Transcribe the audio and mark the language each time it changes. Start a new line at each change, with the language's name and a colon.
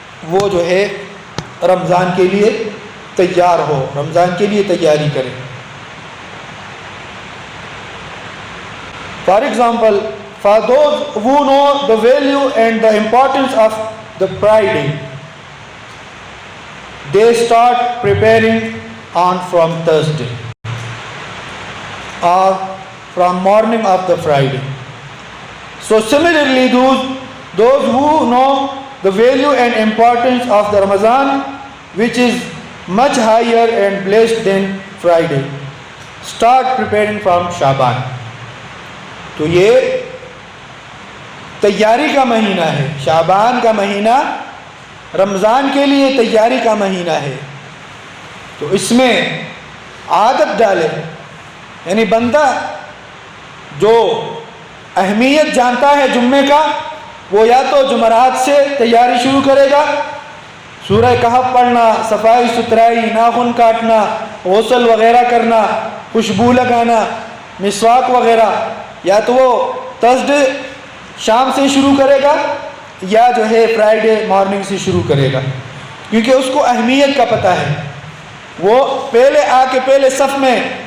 Urdu: وہ جو ہے رمضان کے لیے تیار ہو، رمضان کے لیے تیاری کرے۔ For example,
English: for those who know the value and the importance of the Friday, they start preparing on from Thursday or from morning of the Friday. So similarly, those who know the value and importance of the Ramadan, which is much higher and blessed than Friday, start preparing from Shaban.
Urdu: تو یہ تیاری کا مہینہ ہے، شعبان کا مہینہ رمضان کے لیے تیاری کا مہینہ ہے، تو اس میں عادت ڈالے، یعنی بندہ جو اہمیت جانتا ہے جمعے کا، وہ یا تو جمعرات سے تیاری شروع کرے گا، سورہ کہف پڑھنا، صفائی ستھرائی، ناخن کاٹنا، غسل وغیرہ کرنا، خوشبو لگانا، مسواک وغیرہ، یا تو وہ تھرسڈے شام سے شروع کرے گا یا جو ہے فرائیڈے مارننگ سے شروع کرے گا، کیونکہ اس کو اہمیت کا پتہ ہے، وہ پہلے آ کے پہلے صف میں